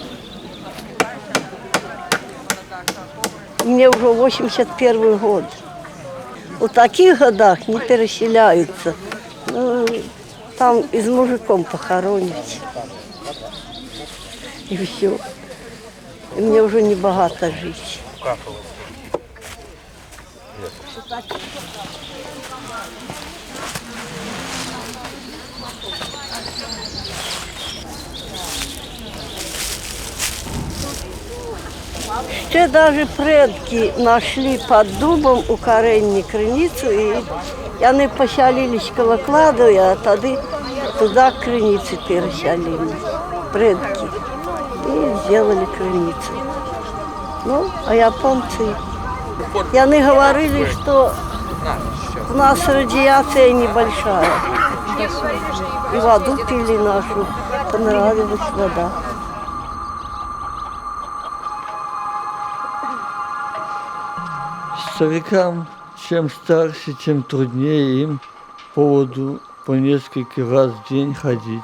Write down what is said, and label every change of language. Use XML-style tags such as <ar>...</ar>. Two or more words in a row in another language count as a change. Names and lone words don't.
<ru>Мне уже 81 год. В таких годах не переселяются. Ну, там и с мужиком похоронить. И все. И мне уже не богато жить.</ru> <uk>Ще навіть предки знайшли під дубом у коренні криницю, і вони поселились коло кладу, а тоді туди криниці переселили, предки, і зробили криницю. Ну, а японці, вони говорили, що</uk> <ru>у нас радиация небольшая. И воду пили нашу понравилась вода. Старикам, чем старше, тем труднее им по воду по несколько раз в день ходить.</ru>